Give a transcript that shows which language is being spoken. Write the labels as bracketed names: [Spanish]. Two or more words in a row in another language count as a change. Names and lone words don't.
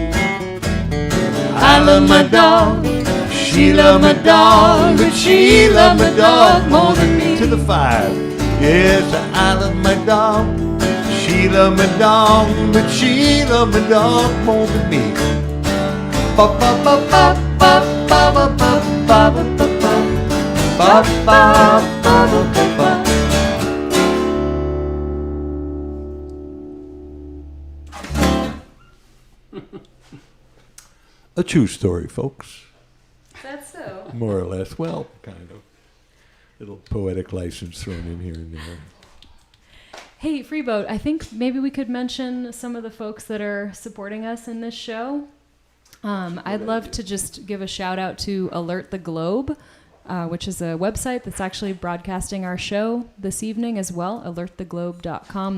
[English] I love my dog. She loved my dog, but she loved my dog more than me. To the 5. Yes, I love my dog. She loved my dog, but she loved my dog more than me. Ba ba ba ba ba ba ba ba ba ba ba ba ba ba ba. A true story, folks. That's so. More or less. Well, kind of. Little poetic license thrown in here and there. Hey, Freebo, I think maybe we could mention some of the folks that are supporting us in this show. I'd love to just give a shout out to Alert the Globe, which is a website that's actually broadcasting our show this evening as well, alerttheglobe.com.